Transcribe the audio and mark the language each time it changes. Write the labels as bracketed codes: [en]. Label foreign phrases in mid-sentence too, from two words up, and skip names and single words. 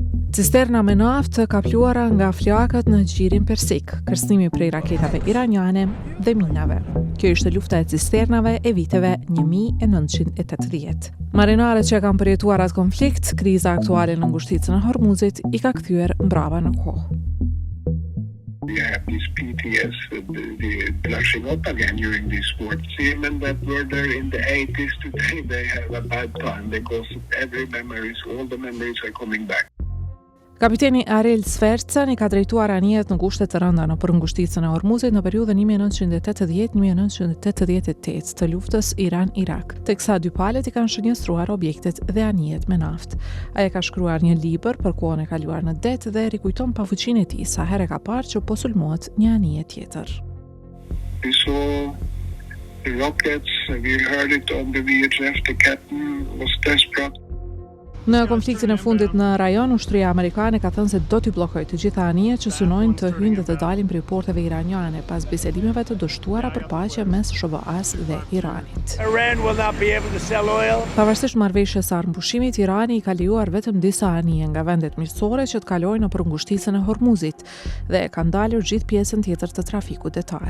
[sq] Cisterna me naftë të kapluara nga flakët në gjirin persik, kërcënimi prej raketave iraniane dhe minave. Kjo ishte lufta e cisternave e viteve 1980. Marinarët që kanë përjetuar atë konflikt, kriza aktuale në ngushticën e Hormuzit i ka kthyer mbrapa në kohë. [en] We have these PTS, the blushing up again during these sports. Seamen that were there in the 80s today, they have a bad time because every memories, all the memories are coming back. [sq] Kapiteni Ariel Svercan i ka drejtuar anijet në kushte të rënda në ngushticën e Hormuzit në periudhën 1980-1988 të luftës Iran-Irak, teksa dy palët i kanë shënjestruar objektet dhe anijet me naftë. Ai ka shkruar një libër për kohën e kaluar në det dhe rikujton pafuqinë e tij sa herë ka parë që po sulmohet një anije tjetër. [en] We saw the rockets, we heard it on the VHF, the captain was desperate. [sq] Në konfliktin e fundit në rajon, ushtria amerikane ka thënë se do t'i bllokojë të gjitha anijet që synojnë të hyjnë dhe të dalin prej porteve iraniane pas bisedimeve të dështuara për paqe mes SHBA-s dhe Iranit. Pavarësisht marrëveshjes së armëpushimit, Irani i ka lejuar vetëm disa anije nga vendet miqësore që të kalojnë nëpër ngushticën e Hormuzit dhe ka ndalur gjithë pjesën tjetër të trafikut detar.